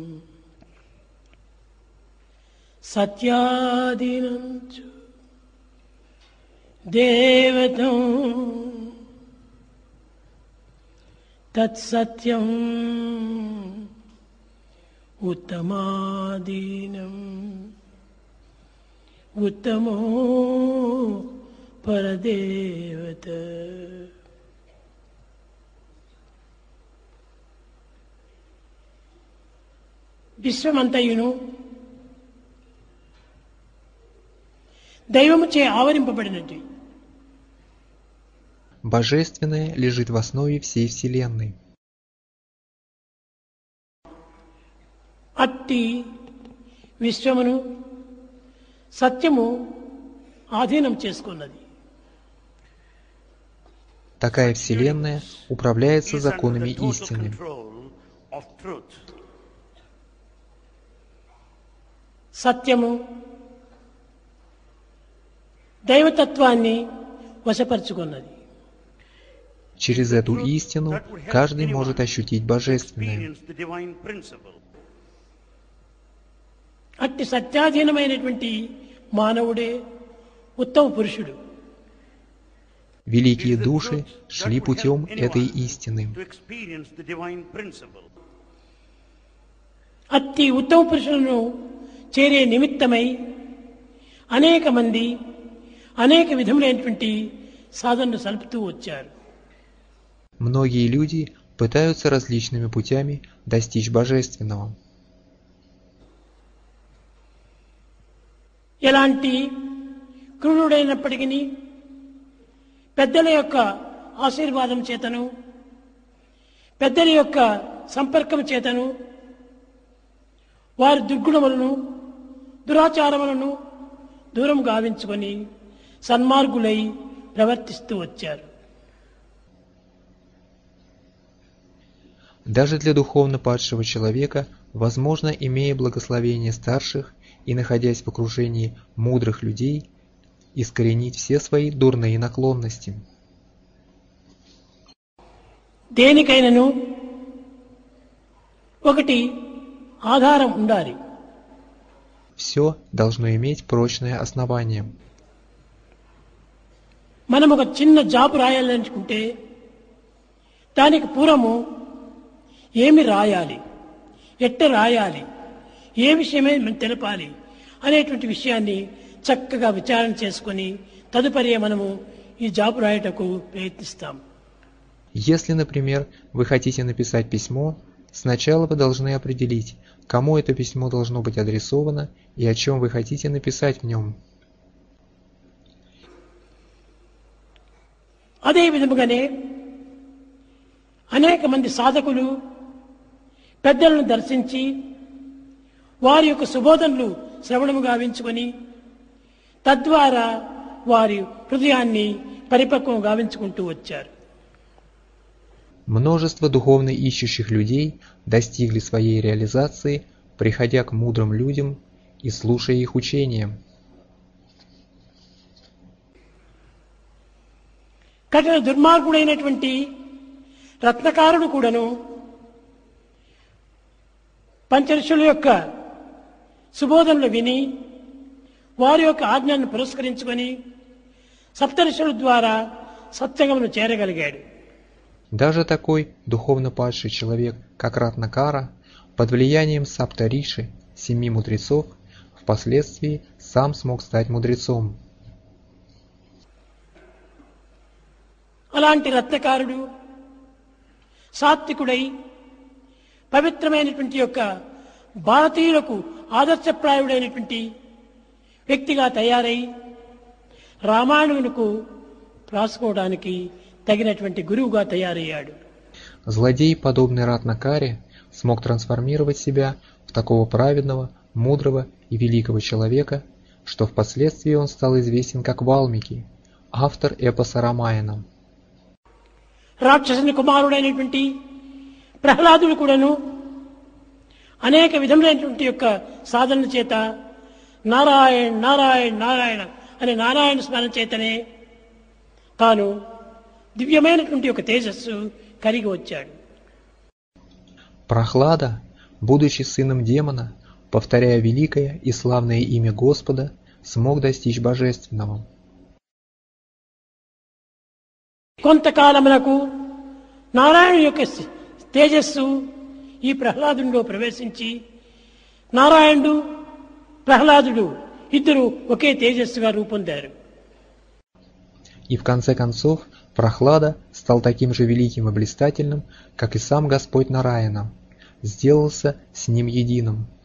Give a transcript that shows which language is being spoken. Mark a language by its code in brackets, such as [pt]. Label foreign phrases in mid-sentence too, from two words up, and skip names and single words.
[sa] సత్యాధీనం చ దేవతం తత్సత్యం ఉత్తమాధీనం ఉత్తమో పరదేవత. [te] విశ్వమంతయును దైవముచే ఆవరింపబడినది. [ru] Божественное лежит в основе всей Вселенной. [te] అట్టి విశ్వమును సత్యము ఆధీనం చేసుకున్నది. [ru] Такая Вселенная управляется законами истины. [te] సత్యము దైవతత్వాన్ని వశపరుచుకున్నది. [ru] Через эту истину каждый может ощутить Божественное. [te] అట్టి సత్యాధీనమైనటువంటి మానవుడే ఉత్తమ పురుషుడు. [ru] Великие души шли путем этой истины. [te] అట్టి ఉత్తమ పురుషులను చేరే నిమిత్తమై అనేక మంది అనేక విధములైనటువంటి సాధనలు సలుపుతూ వచ్చారు. [ru] Многие люди пытаются различными путями достичь Божественного. [te] ఎలాంటి క్రూరుడైనప్పటికీ పెద్దల యొక్క ఆశీర్వాదం చేతను పెద్దల యొక్క సంపర్కం చేతను వారి దుర్గుణములను దురాచారములను దూరం గావించుకొని సన్మార్గులై ప్రవర్తిస్తూ వచ్చారు. [ru] Даже для духовно падшего человека возможно, имея благословение старших и находясь в окружении мудрых людей, искоренить все свои дурные наклонности. [te] దేనికైనను ఒకటి ఆధారం ఉండాలి. [ru] Все должно иметь прочное основание. [te] మనం ఒక చిన్న జాబ్ రాయాలనుకుంటే దానికి పూర్వము ఏమి రాయాలి, ఎట్ట రాయాలి, ఏ విషయమే మనం తెలపాలి అనేటువంటి విషయాన్ని చక్కగా విచారణ చేసుకొని తదుపరి మనము ఈ జాబ్ రాయటకు ప్రయత్నిస్తాం. [ru] Если, например, вы хотите написать письмо, сначала вы должны определить, кому это письмо должно быть адресовано и о чем вы хотите написать в нем. [te] అదే విధముగానే అనేక మంది సాధకులు పెద్దలను దర్శించి వారి యొక్క సుబోధనలు శ్రవణము గావించుకొని తద్వారా వారి హృదయాన్ని పరిపక్వం గావించుకుంటూ వచ్చారు. [ru] Множество духовно ищущих людей достигли своей реализации, приходя к мудрым людям и слушая их учения. [te] కఠిన దుర్మార్గుడైనటువంటి రత్నకారుడు కూడాను పంచఋషుల యొక్క సుబోధనలు విని వారి యొక్క ఆజ్ఞను పురస్కరించుకొని సప్తఋషుల ద్వారా సత్సంగమును చేరగలిగాడు. [ru] Даже такой духовно падший человек, как Ратнакара, под влиянием Саптариши, 7 мудрецов, впоследствии сам смог стать мудрецом. [te] అలాంటి రత్నకారుడు సాత్వికుడై పవిత్రమైనటువంటి యొక్క భారతీయులకు ఆదర్శప్రాయుడైనటువంటి వ్యక్తిగా తయారై రామాయణునికి రాసుకోవడానికి తగినటువంటి గురువుగా తయారయ్యాడు. [ru] Злодей, подобный Ратнакаре, смог трансформировать себя в такого праведного, мудрого и великого человека, что впоследствии он стал известен как Валмики, автор эпоса Рамаяна. [te] రాక్షసుని కుమారుడైనటువంటి ప్రహ్లాదుడు కూడాను అనేక విధములైనటువంటి యొక్క సాధనల చేత నారాయణ నారాయణ నారాయణ అనే నారాయణ స్మరణ చేతనే తాను దివ్యమైనటువంటి యొక్క తేజస్సు కలిగి వచ్చాడు. [ru] Прохлада, будучи сыном демона, повторяя великое и славное имя Господа, смог достичь божественного. [te] కొంతకాలమునకు నారాయణ యొక్క తేజస్సు ఈ ప్రహ్లాదునిలో ప్రవేశించి నారాయణుడు ప్రహ్లాదుడు ఇద్దరు ఒకే తేజస్సుగా రూపొందారు. [ru] И в конце концов Прохлада стал таким же великим и блистательным, как и сам Господь Нараяна, сделался с ним единым.